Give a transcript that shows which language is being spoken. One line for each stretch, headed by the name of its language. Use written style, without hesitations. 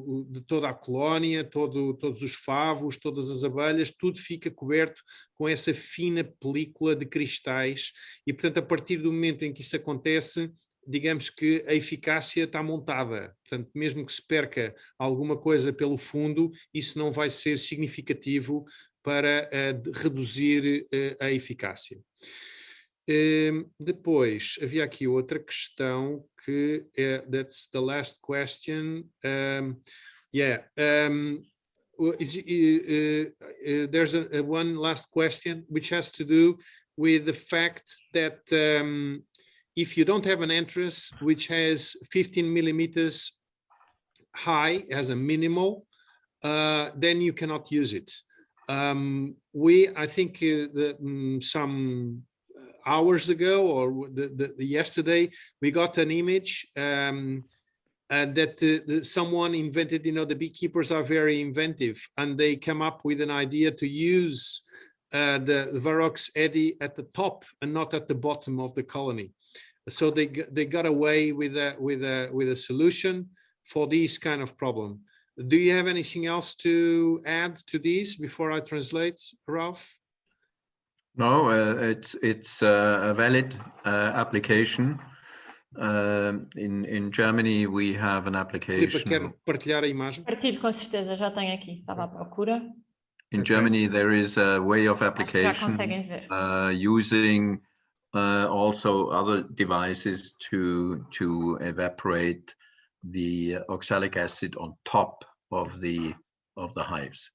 Portuguese: de toda a colónia, todos os favos, todas as abelhas, tudo fica coberto com essa fina película de cristais, e portanto a partir do momento em que isso acontece, digamos que a eficácia está montada, portanto mesmo que se perca alguma coisa pelo fundo, isso não vai ser significativo para reduzir a eficácia. Depois havia aqui outra questão que
English: that's the last question. There's one last question which has to do with the fact that if you don't have an entrance which has 15 millimeters high as a minimal, then you cannot use it. I think some hours ago or yesterday, we got an image that someone invented. You know, the beekeepers are very inventive, and they come up with an idea to use the Varrox eddy at the top and not at the bottom of the colony. So they got away with a solution for this kind of problem. Do you have anything else to add to this before I translate, Ralph? No, it's a valid application. In Germany, we have an application.
Portuguese: Quer partilhar a imagem? Partilho, com certeza, já tenho aqui, estava à procura.
English: In Germany, there is a way of application using also other devices to evaporate the oxalic acid on top of the hives.